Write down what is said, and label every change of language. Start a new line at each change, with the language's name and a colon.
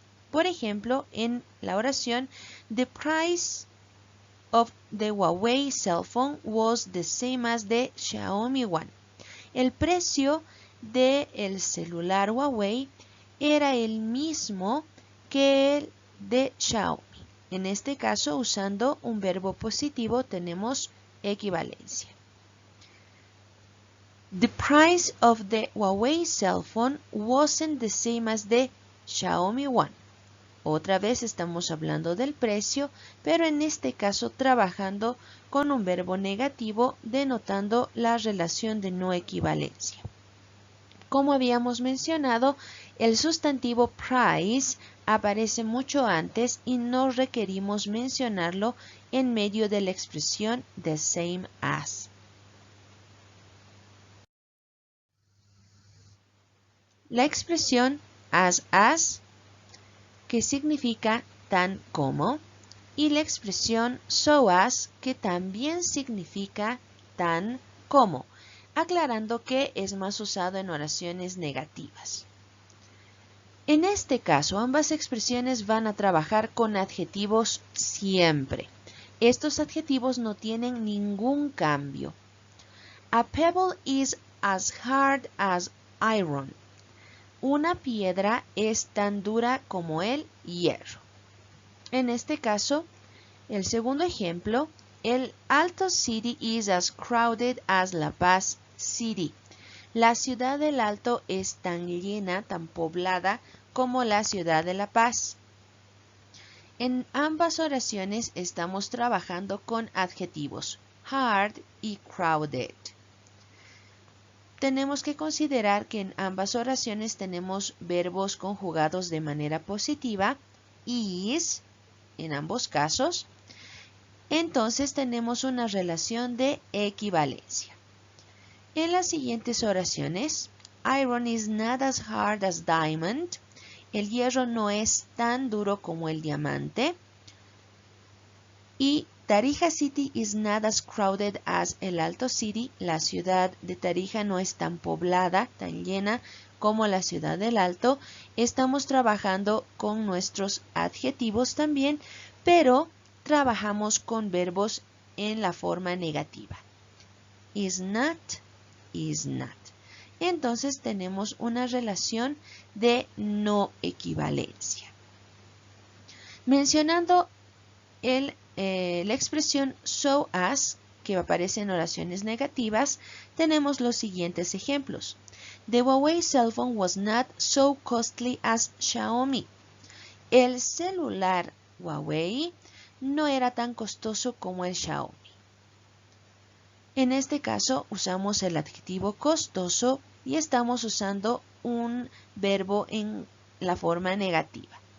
Spanish: Por ejemplo, en la oración,
English: the price of the Huawei cell phone was the same as the Xiaomi one.
Spanish: El precio del celular Huawei era el mismo que el de Xiaomi. En este caso, usando un verbo positivo, tenemos equivalencia.
English: The price of the Huawei cell phone wasn't the same as the Xiaomi one.
Spanish: Otra vez estamos hablando del precio, pero en este caso trabajando con un verbo negativo denotando la relación de no equivalencia. Como habíamos mencionado, el sustantivo price aparece mucho antes y no requerimos mencionarlo en medio de la expresión the same as. La expresión as, que significa tan como, y la expresión so as, que también significa tan como, aclarando que es más usado en oraciones negativas. En este caso, ambas expresiones van a trabajar con adjetivos siempre. Estos adjetivos no tienen ningún cambio.
English: A pebble is as hard as iron.
Spanish: Una piedra es tan dura como el hierro. En este caso, el segundo ejemplo,
English: el Alto City is as crowded as La Paz City.
Spanish: La ciudad del Alto es tan llena, tan poblada como la ciudad de La Paz. En ambas oraciones estamos trabajando con adjetivos hard y crowded. Tenemos que considerar que en ambas oraciones tenemos verbos conjugados de manera positiva, is, en ambos casos. Entonces tenemos una relación de equivalencia. En las siguientes oraciones,
English: iron is not as hard as diamond.
Spanish: El hierro no es tan duro como el diamante.
English: Y Tarija City is not as crowded as el Alto City.
Spanish: La ciudad de Tarija no es tan poblada, tan llena como la ciudad del Alto. Estamos trabajando con nuestros adjetivos también, pero trabajamos con verbos en la forma negativa.
English: Is not, is not.
Spanish: Entonces tenemos una relación de no equivalencia. Mencionando la expresión so as, que aparece en oraciones negativas, tenemos los siguientes ejemplos.
English: The Huawei cell phone was not so costly as Xiaomi.
Spanish: El celular Huawei no era tan costoso como el Xiaomi. En este caso usamos el adjetivo costoso y estamos usando un verbo en la forma negativa.